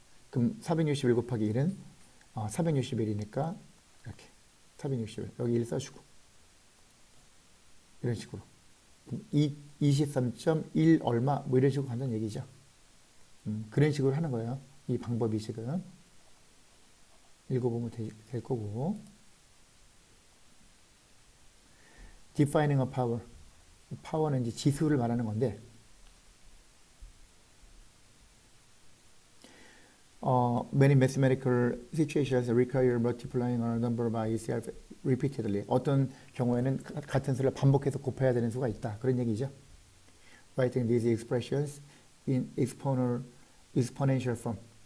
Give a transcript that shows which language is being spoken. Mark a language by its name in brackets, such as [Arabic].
[Korean] 그럼 461 곱하기 1은 461이니까 이렇게 461 여기 1 써주고 이런 식으로 23.1 얼마 뭐 이런 식으로 간다는 얘기죠. 그런 식으로 하는 거예요. 이 방법이 지금 읽어보면 될 거고. [English] Defining a power. [Korean] 파워는 이제 지수를 말하는 건데 [English] many mathematical situations require multiplying a number by itself repeatedly. [Korean] 어떤 경우에는 같은 수를 반복해서 곱해야 되는 수가 있다. 그런 얘기죠. [English] Writing these expressions in exponential form.